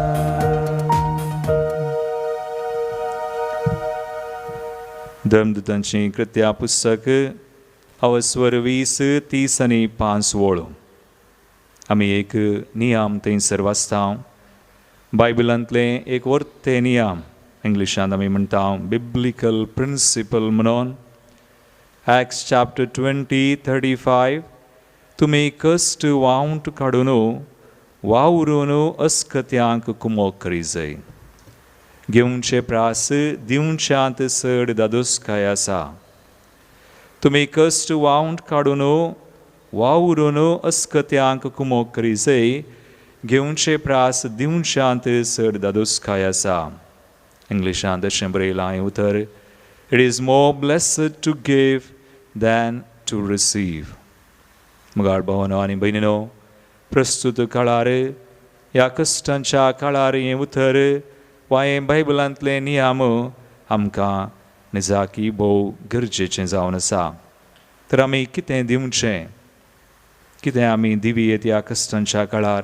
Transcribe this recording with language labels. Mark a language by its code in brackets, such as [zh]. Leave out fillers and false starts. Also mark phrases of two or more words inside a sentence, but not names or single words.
[kok] धर्मदूतांची कृत्या पुस्तक अवस्वर 20:30 आनी 5 वळो. आमी एक नियम थंयसर वाचता. बायबलांतले एक वर्ते नियम, इंग्लिशांत आमी म्हणटा [en] biblical principle [kok] म्हणून. [en] Acts chapter 20:35, [kok] तुमी कश्ट वावंट काडून वावरून अस्कत्यांक कुमोग करी जाय. घेवचे प्रास दिवच्यांत चड दादोसकाय आसा. तुमी कश्ट वावंट काडून वावरून अस्कत्यांक कुमोग करी जाय. घेवचे प्रास दिवच्यांत चड दादोसकाय आसा. इंग्लिशांत अशें बरयलां उतर, [en] it is more blessed to give than to receive. [kok] मुगाळ भावनो आनी भयणीनो, प्रस्तुत काळार ह्या कश्टांच्या काळार हें उतर वा हें बायबलांतलें नियम आमकां निजाकी भोव गरजेचें जावन आसा. तर आमी कितें दिवचें, कितें आमी दिवयेत ह्या कश्टांच्या काळार.